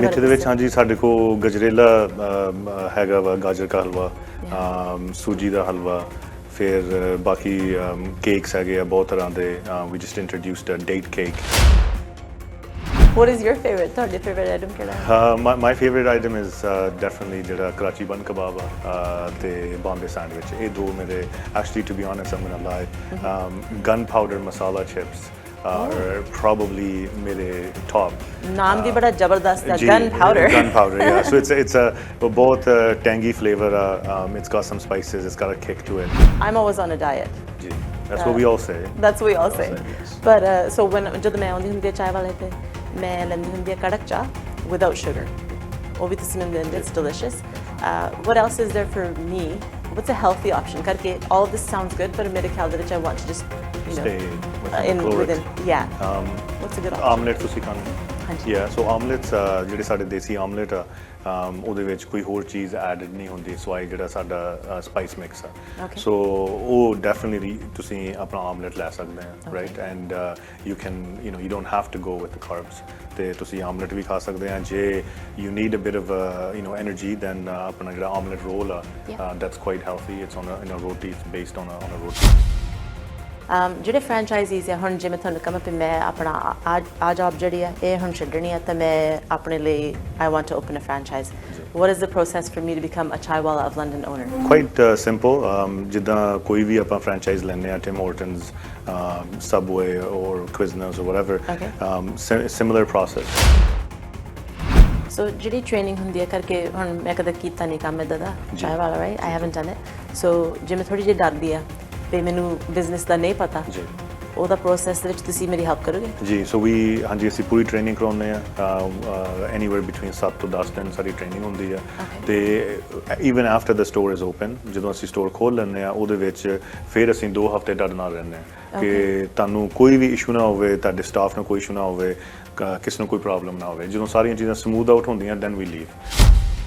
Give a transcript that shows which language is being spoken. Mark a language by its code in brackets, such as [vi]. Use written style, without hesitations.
[pa] ਮਿੱਠੇ ਦੇ ਵਿੱਚ ਹਾਂਜੀ ਸਾਡੇ ਕੋਲ ਗਜਰੇਲਾ ਹੈਗਾ ਵਾ ਗਾਜਰ ਦਾ ਹਲਵਾ ਸੂਜੀ ਦਾ ਹਲਵਾ ਫਿਰ ਬਾਕੀ ਕੇਕਸ ਹੈਗੇ ਆ ਬਹੁਤ ਤਰ੍ਹਾਂ ਦੇ [en] we just introduced a date cake What is your favorite? [pa] ਤੁਹਾਡੀ favorite item ਕਿਹੜਾ ਹੈ? [en] My favorite item is definitely [pa] ਜਿਹੜਾ ਕਰਾਚੀ ਬਨ ਕਬਾਬ ਆ ਤੇ ਬੰਬੇ ਸੈਂਡਵਿਚ ਇਹ ਦੋ ਮੇਰੇ [en] actually to be honest I'm gonna lie gunpowder masala chips are probably mere top [hi] naam bhi bada zabardast hai gunpowder [en] yeah so it's a both tangy flavor it's got some spices it's got a kick to it I'm always on a diet that's what we all say yes. But so when [pa] jad main aunਦੀ ਹੁੰਦੀ ਚਾਹ ਵਾਲੇ ਤੇ ਮੈਂ ਲੈਂਦੀ ਹੁੰਦੀ ਕੜਕ ਚਾਹ [en] without sugar [pa] ਉਹ ਵੀ ਤੁਸੀਂ ਮੈਨੂੰ ਦਿੰਦੇ [en] it's delicious what else is there for me what's a healthy option ਕਰਕੇ all of this sounds good but [pa] ਮੇਰੇ ਖਿਆਲ ਦੇ ਵਿੱਚ [en] I want to just stay within what's a good option [pa] omelette ਤੁਸੀਂ ਖਾਂਦੇ yeah so ਆਮਲੇਟਸ ਜਿਹੜੇ ਸਾਡੇ ਦੇਸੀ omelette ਆ ਉਹਦੇ ਵਿੱਚ ਕੋਈ ਹੋਰ ਚੀਜ਼ ਐਡਡ ਨਹੀਂ ਹੁੰਦੀ ਸਵਾਈ ਜਿਹੜਾ ਸਾਡਾ ਸਪਾਈਸ ਮਿਕਸ ਆ ਸੋ ਉਹ ਡੈਫੀਨਿਟਲੀ ਤੁਸੀਂ ਆਪਣਾ ਆਮਲੇਟ ਲੈ ਸਕਦੇ ਆ [en] right and you can you don't have to go with carbs [pa] ਤੇ ਤੁਸੀਂ ਆਮਲੇਟ ਵੀ ਖਾ ਸਕਦੇ ਆ ਜੇ [en] you need a bit of energy then [pa] ਆਪਣਾ ਜਿਹੜਾ ਆਮਲੇਟ ਰੋਲ ਆ [en] that's quite healthy it's on a roti [pa] ਇਟਸ ਬੇਸਡ ਔਨ ਅ ਰੋਟੀ ਜਿਹੜੇ ਫਰੈਂਚਾਈਜ਼ੀਜ਼ ਹੈ ਹੁਣ ਜਿਵੇਂ ਤੁਹਾਨੂੰ ਕਹਾਂ ਕਿ ਮੈਂ ਆਪਣਾ ਆ ਜੌਬ ਜਿਹੜੀ ਹੈ ਇਹ ਹੁਣ ਛੱਡਣੀ ਹੈ ਤਾਂ ਮੈਂ ਆਪਣੇ ਲਈ [en] I want to open a franchise what is the process for me to become a CHAIIWALA of London owner quite simple [pa] ਜਿੱਦਾਂ ਕੋਈ ਵੀ ਆਪਾਂ ਫਰੈਂਚਾਈਜ਼ ਲੈਂਦੇ ਆ [en] Tim Hortons Subway or Quiznos or whatever similar process [pa] so ਜਿਹੜੀ training ਹੁੰਦੀ ਹੈ ਕਰਕੇ ਹੁਣ ਮੈਂ ਕਦੇ ਕੀਤਾ ਨਹੀਂ ਕੰਮ ਇੱਦਾਂ ਦਾ CHAIIWALA [en] right I haven't done it so [pa] ਜਿਵੇਂ ਥੋੜੀ ਜਿਹੀ ਡਰਦੀ ਆ ਤੇ ਮੈਨੂੰ ਬਿਜ਼ਨਸ ਦਾ ਨਹੀਂ ਪਤਾ ਜੀ ਉਹਦਾ ਪ੍ਰੋਸੈਸ ਦੇ ਵਿੱਚ ਤੁਸੀਂ ਮੇਰੀ ਹੈਲਪ ਕਰੋਗੇ ਜੀ ਸੋ ਵੀ ਹਾਂਜੀ ਅਸੀਂ ਪੂਰੀ ਟ੍ਰੇਨਿੰਗ ਕਰਾਉਂਦੇ ਆ ਐਨੀਵੇਅਰ ਬਿਟਵੀਨ 7 ਤੋਂ 10 ਦਿਨ ਸਾਡੀ ਟ੍ਰੇਨਿੰਗ ਹੁੰਦੀ ਆ ਤੇ [en] even after the store is open [pa] ਜਦੋਂ ਅਸੀਂ ਸਟੋਰ ਖੋਲ੍ਹ ਲੈਂਦੇ ਆ ਉਹਦੇ ਵਿੱਚ ਫਿਰ ਅਸੀਂ 2 ਹਫ਼ਤੇ ਡਰ ਨਾਲ ਰਹਿੰਦੇ ਆ ਕਿ ਤੁਹਾਨੂੰ ਕੋਈ ਵੀ ਇਸ਼ੂ ਨਾ ਹੋਵੇ ਤੁਹਾਡੇ ਸਟਾਫ ਨੂੰ ਕੋਈ ਇਸ਼ੂ ਨਾ ਹੋਵੇ ਕਿਸੇ ਨੂੰ ਕੋਈ ਪ੍ਰੋਬਲਮ ਨਾ ਹੋਵੇ ਜਦੋਂ ਸਾਰੀਆਂ ਚੀਜ਼ਾਂ ਸਮੂਥ ਆਊਟ ਹੁੰਦੀਆਂ [en] then we leave